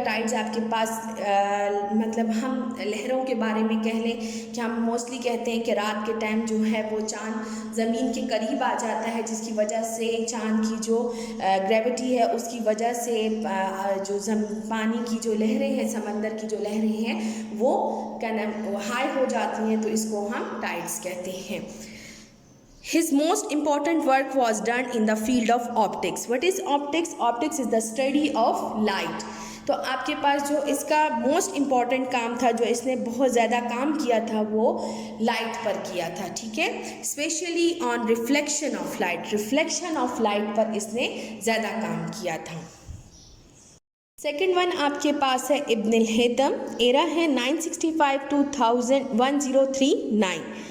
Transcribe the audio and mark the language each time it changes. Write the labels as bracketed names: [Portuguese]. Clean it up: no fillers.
[Urdu] ٹائڈس آپ کے پاس مطلب ہم لہروں کے بارے میں کہہ لیں کہ ہم موسٹلی کہتے ہیں کہ رات کے ٹائم جو ہے وہ چاند زمین کے قریب آ جاتا ہے، جس کی وجہ سے چاند کی جو گریوٹی ہے اس کی وجہ سے جو پانی کی جو لہریں ہیں، سمندر کی جو لہریں ہیں وہ کیا نام ہائی ہو جاتی ہیں، تو اس کو ہم ٹائڈس کہتے ہیں. [English] His most important work was done in the field of optics. What is optics? Optics is the study of light. [Urdu] تو آپ کے پاس جو اس کا موسٹ امپورٹنٹ کام تھا، جو اس نے بہت زیادہ کام کیا تھا، وہ لائٹ پر کیا تھا. ٹھیک ہے، [English] Specially on reflection of light. [Urdu] Reflection of light پر اس نے زیادہ کام کیا تھا. سیکنڈ ون آپ کے پاس ہے ابن الہیثم. ایرا ہے 965 to 1039.